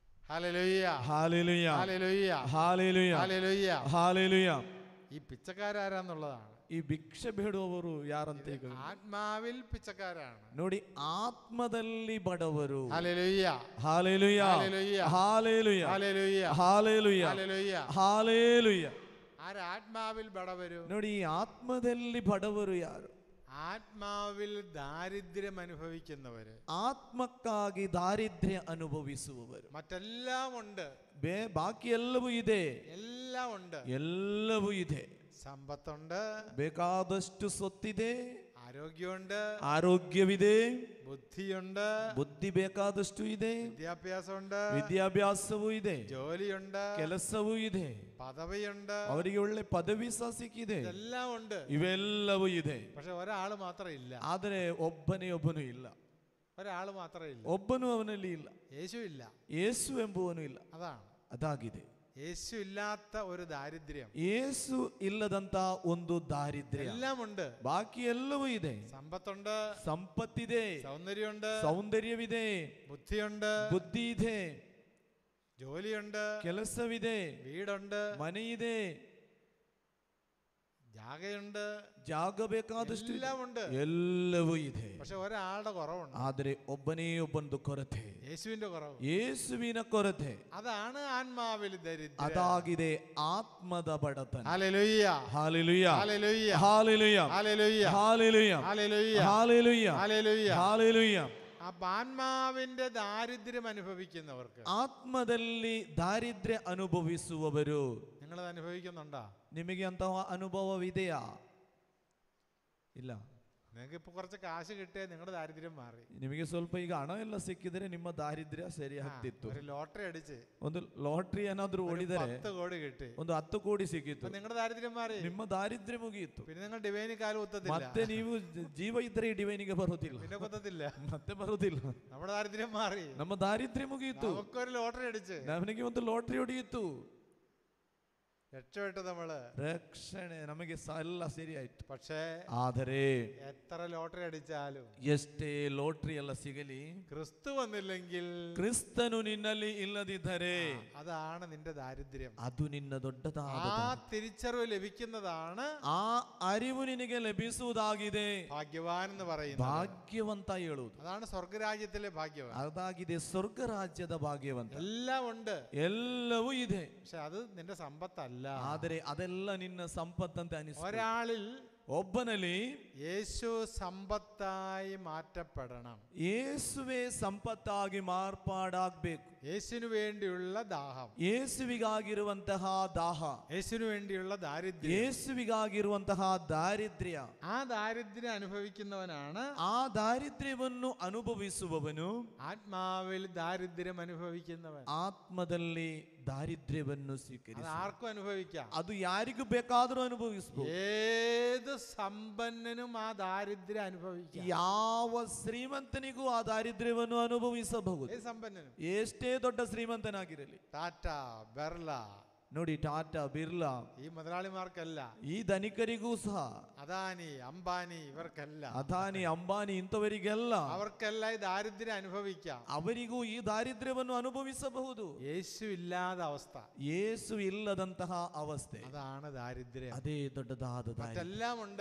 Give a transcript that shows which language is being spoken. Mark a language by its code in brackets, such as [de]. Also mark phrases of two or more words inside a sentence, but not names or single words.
[ml] ഹല്ലേലൂയ ഹല്ലേലൂയ ഹല്ലേലൂയ [kn] ಹಲ್ಲೆಲೂಯ [ml] ഹല്ലേലൂയ. [kn] ಹಲ್ಲೆಲೂಯ. [ml] ഈ പിച്ചക്കാരാരാന്നുള്ളതാണ്. [kn] ಈ ಭಿಕ್ಷೆ ಬೇಡುವವರು ಯಾರಂತ ಈಗ [ml] ആത്മാവിൽ പിച്ചക്കാരാണ്. [kn] ನೋಡಿ, ಆತ್ಮದಲ್ಲಿ ಬಡವರು. [ml] ഹല്ലേലൂയ [kn] ಹಲ್ಲೆಲೂಯ [ml] ഹല്ലേലൂയ [kn] ಹಲ್ಲೆಲೂಯ [ml] ഹല്ലേലൂയ [kn] ಹಲ್ಲೆಲೂಯ [ml] ഹല്ലേലൂയ. [kn] ಹಲ್ಲೆಲೂಯ. [ml] ആത്മാവിൽ ബടവരും. [kn] ನೋಡಿ, ಈ ಆತ್ಮದಲ್ಲಿ ಬಡವರು ಯಾರು? [ml] ആത്മാവിൽ ദാരിദ്ര്യം അനുഭവിക്കുന്നവര്. [kn] ಆತ್ಮಕ್ಕಾಗಿ ದಾರಿದ್ರ್ಯ ಅನುಭವಿಸುವವರು. [ml] മറ്റെല്ലാം ഉണ്ട്, [kn] ಬಾಕಿ ಎಲ್ಲವೂ ಇದೆ. [ml] എല്ലാം ഉണ്ട്. [kn] ಎಲ್ಲವೂ ಇದೆ. [ml] സമ്പത്തുണ്ട്, [kn] ಬೇಕಾದಷ್ಟು ಸೊತ್ತಿದೆ, [ml] ആരോഗ്യമുണ്ട്, [kn] ಆರೋಗ್ಯವಿದೆ, [ml] ബുദ്ധിയുണ്ട്, [kn] ಬುದ್ಧಿ ಬೇಕಾದಷ್ಟು ಇದೆ, [ml] വിദ്യാഭ്യാസമുണ്ട്, [kn] ವಿದ್ಯಾಭ್ಯಾಸವೂ ಇದೆ, [ml] ജോലിയുണ്ട്, [kn] ಕೆಲಸವೂ ಇದೆ, [ml] പദവിയുണ്ട്, [kn] ಅವರಿಗೆ ಒಳ್ಳೆ ಪದವಿ ಸಹ ಸಿಕ್ಕಿದೆ. [ml] ഇതെല്ലാം ഉണ്ട്. [kn] ಇವೆಲ್ಲವೂ ಇದೆ. [ml] പക്ഷെ ഒരാള് മാത്രം ഇല്ല. [kn] ಆದರೆ ಒಬ್ಬನು ಇಲ್ಲ. [ml] ഒരാള് മാത്രം ഇല്ല. [kn] ಒಬ್ಬನು ಅವನಲ್ಲಿ ಇಲ್ಲ. [ml] യേശു ഇല്ല. [kn] ಯೇಸು ಎಂಬುವನು ಇಲ್ಲ. [ml] അതാണ് [kn] ಅದಾಗಿದೆ. [ml] യേശു ഇല്ലാത്ത ഒരു ദാരിദ്ര്യം. [kn] ಯೇಸು ಇಲ್ಲದಂತ ಒಂದು ದಾರಿದ್ರ್ಯ. [ml] എല്ലാം ഉണ്ട്. [kn] ಬಾಕಿ ಎಲ್ಲವೂ ಇದೆ. [ml] സമ്പത്തുണ്ട്, [kn] ಸಂಪತ್ತಿದೆ, [ml] സൗന്ദര്യമുണ്ട്, [kn] ಸೌಂದರ್ಯವಿದೆ, [ml] ബുദ്ധിയുണ്ട്, [kn] ಬುದ್ಧಿ ಇದೆ, [ml] ജോലിയുണ്ട്, [kn] ಕೆಲಸವಿದೆ, [ml] വീടുണ്ട്, [kn] ಮನೆಯಿದೆ, [ml] ജാഗയുണ്ട്, [kn] ಜಾಗ ಬೇಕಾದಷ್ಟು ಇದೆ. [ml] എല്ലാം ഉണ്ട്. [kn] ಎಲ್ಲವೂ ಇದೆ. [ml] പക്ഷെ ഒരാളുടെ കുറവുണ്ട്. [kn] ಆದರೆ ಒಬ್ಬನೇ ಒಬ್ಬನದು ಕೊರತೆ, [ml] യേശുവിന്റെ കുറവ്. [kn] ಯೇಸುವಿನ ಕೊರತೆ. [ml] അതാണ് ആത്മാവിൽ ദരിദ്രം. [kn] ಅದಾಗಿದೆ ಆತ್ಮದ ಬಡತನ. [ml] ഹല്ലേലൂയ [kn] ಹಲ್ಲೆಲೂಯ [ml] ഹല്ലേലൂയ [kn] ಹಲ್ಲೆಲೂಯ [ml] ഹല്ലേലൂയ [kn] ಹಲ್ಲೆಲೂಯ [ml] ഹല്ലേലൂയ [kn] ಹಲ್ಲೆಲೂಯ [ml] ഹല്ലേലൂയ. [kn] ಹಲ್ಲೆಲೂಯ. [ml] അപ്പൊ ആത്മാവിന്റെ ദാരിദ്ര്യം അനുഭവിക്കുന്നവർക്ക്, [kn] ಆತ್ಮದಲ್ಲಿ ದಾರಿದ್ರ್ಯ ಅನುಭವಿಸುವವರು, [ml] നിങ്ങളത് അനുഭവിക്കുന്നുണ്ടോ? [kn] ನಿಮಗೆ ಅಂತಹ ಅನುಭವವಿದೆಯಾ? ಇಲ್ಲ. [ml] നിങ്ങൾക്ക് ഇപ്പൊ കുറച്ച് കാശ് കിട്ടിയാൽ നിങ്ങളുടെ ദാരിദ്ര്യം മാറി. [kn] ನಿಮಗೆ ಸ್ವಲ್ಪ ಈಗ ಹಣ ಎಲ್ಲ ಸಿಕ್ಕಿದ್ರೆ ನಿಮ್ಮ ದಾರಿದ್ರ್ಯ ಸರಿ ಆಗ್ತಿತ್ತು. [ml] ഒരു ലോട്ടറി അടിച്ച് [kn] ಒಂದು ಲಾಟ್ರಿ ಏನಾದ್ರೂ ಓಡಿದರೆ [ml] 10 കോടി കിട്ടി, [kn] ಒಂದು 10 ಕೋಟಿ ಸಿಕ್ಕಿತ್ತು, [ml] നിങ്ങളുടെ ദാരിദ്ര്യം മാറി. [kn] ನಿಮ್ಮ ದಾರಿದ್ರ್ಯ ಮುಗಿಯಿತು. [ml] പിന്നെ നിങ്ങൾ ഡിവൈനി കാല് കുത്തത്തില്ല. [kn] ಮತ್ತೆ ನೀವು ಜೀವ ಇದ್ರೆ ಈ ಡಿವೈನಿಗೆ ಬರೋದಿಲ್ಲ, [ml] പിന്നെ കുത്തത്തില്ല. [kn] ಮತ್ತೆ ಬರೋದಿಲ್ಲ. [ml] നമ്മുടെ ദാരിദ്ര്യം മാറി. [kn] ನಮ್ಮ ದಾರಿದ್ರ್ಯ ಮುಗಿಯಿತು. [ml] നമുക്കൊരു ലോട്ടറി അടിച്ച് [kn] ನಮಗೆ ಒಂದು ಲಾಟ್ರಿ ಹೊಡೆಯಿತು, [ml] രക്ഷപ്പെട്ടു നമ്മള്. [kn] ರಕ್ಷಣೆ ನಮಗೆ ಎಲ್ಲ ಸರಿ ಆಯ್ತು. [ml] പക്ഷേ [kn] ಆದರೆ [ml] എത്ര ലോട്ടറി അടിച്ചാലും [kn] ಎಷ್ಟೇ ಲಾಟ್ರಿ ಎಲ್ಲ ಸಿಗಲಿ, [ml] ക്രിസ്തു വന്നില്ലെങ്കിൽ, [kn] ಕ್ರಿಸ್ತನು ನಿನ್ನಲ್ಲಿ ಇಲ್ಲದಿದ್ದರೆ [ml] അതാണ് നിന്റെ ദാരിദ്ര്യം. [kn] ಅದು ನಿನ್ನ ದೊಡ್ಡದಾದ [ml] ആ തിരിച്ചറിവ് ലഭിക്കുന്നതാണ് [kn] ಆ ಅರಿವು ನಿನಗೆ ಲಭಿಸುವುದಾಗಿದೆ. [ml] ഭാഗ്യവാൻ എന്ന് പറയുന്നത്. [kn] ಭಾಗ್ಯವಂತ ಹೇಳುವುದು [ml] അതാണ് സ്വർഗരാജ്യത്തിലെ ഭാഗ്യവാൻ. [kn] ಅದಾಗಿದೆ, ಸ್ವರ್ಗ ರಾಜ್ಯದ ಭಾಗ್ಯವಂತ. [ml] എല്ലാം ഉണ്ട്, [kn] ಎಲ್ಲವೂ ಇದೆ. [ml] പക്ഷെ അത് നിന്റെ സമ്പത്തല്ല. [kn] ಆದರೆ ಅದೆಲ್ಲ ನಿನ್ನ ಸಂಪತ್ತಂತೆ ಅನಿಸುತ್ತದೆ. [ml] ഒരാളിൽ [kn] ಒಬ್ಬನಲ್ಲಿ [ml] യേശു സമ്പത്തായി മാറ്റപ്പെടണം. [kn] ಯೇಸುವೆ ಸಂಪತ್ತಾಗಿ ಮಾರ್ಪಾಡಾಗಬೇಕು. [ml] യേശുവിനു വേണ്ടിയുള്ള ദാഹം, [kn] ಯೇಸುವಿಗಾಗಿರುವಂತಹ ದಾಹ, [ml] യേശുവിനു വേണ്ടിയുള്ള ദാരിദ്ര്യം, [kn] ಯೇಸುವಿಗಾಗಿರುವಂತಹ ದಾರಿದ್ರ್ಯ. [ml] ആ ദാരിദ്ര്യം അനുഭവിക്കുന്നവനാണ്, [kn] ಆ ದಾರಿದ್ರ್ಯವನ್ನು ಅನುಭವಿಸುವವನು [ml] ആത്മാവിൽ ദാരിദ്ര്യം അനുഭവിക്കുന്നവൻ. [kn] ಆತ್ಮದಲ್ಲಿ ದಾರಿದ್ರ್ಯವನ್ನು [ml] അത് [kn] ಸ್ವೀಕರಿಸಿ. [ml] ആർക്കും അനുഭവിക്കാം. [kn] ಅದು ಯಾರಿಗೂ ಬೇಕಾದರೂ ಅನುಭವಿಸಬಹುದು. [ml] ഏത് സമ്പന്നനും ആ ദാരിദ്ര്യം അനുഭവിക്കാം. [kn] ಯಾವ ಶ್ರೀಮಂತನಿಗೂ ಆ ದಾರಿದ್ರ್ಯವನ್ನು ಅನುಭವಿಸಬಹುದು. [ml] ഏത് സമ്പന്നനും. [kn] ಎಷ್ಟೇ ದೊಡ್ಡ ಶ್ರೀಮಂತನಾಗಿರಲಿ. [ml] ടാറ്റ, ബെർല, [kn] ನೋಡಿ, ಟಾಟಾ, ಬಿರ್ಲಾ, [ml] ഈ മുതലാളിമാർക്കല്ല, [kn] ಈ ಧನಿಕರಿಗೂ ಸಹ, [ml] അദാനി, അംബാനി, ഇവർക്കല്ല, [kn] ಅದಾನಿ, ಅಂಬಾನಿ ಇಂಥವರಿಗೆಲ್ಲ, [ml] അവർക്കെല്ലാം ഈ ദാരിദ്ര്യം അനുഭവിക്കാം. [kn] ಅವರಿಗೂ ಈ ದಾರಿದ್ರ್ಯವನ್ನು ಅನುಭವಿಸಬಹುದು. [ml] യേശു ഇല്ലാத അവസ്ഥ, [kn] ಯೇಸು ಇಲ್ಲದಂತಹ ಅವಸ್ಥೆ, [ml] അതാണ് ദാരിദ്ര്യം. [kn] ಅದೇ ದೊಡ್ಡದಾದ ದಾರಿದ್ರ್ಯ. [ml] മറ്റെല്ലാം ഉണ്ട്.